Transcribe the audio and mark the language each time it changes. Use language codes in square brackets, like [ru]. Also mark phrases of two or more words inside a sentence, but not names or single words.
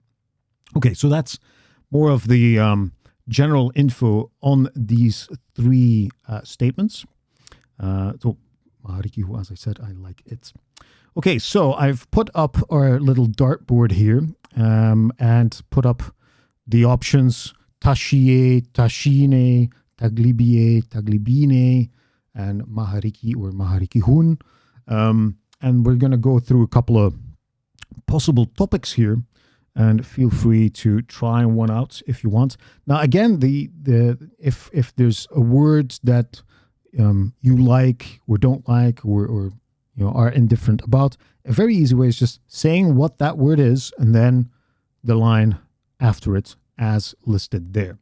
[en] Okay, so that's more of the general info on these three statements. So maharikihu, as I said, I like it. Okay, so I've put up our little dartboard here and put up the options [art] tashie, tashine, taglibie, taglibine, [en] and mahariki or maharikihun. And we're going to go through a couple of possible topics here, and feel free to try one out if you want. Now, again, if there's a word that you like or don't like or are indifferent about, a very easy way is just saying what that word is and then the line after it as listed there.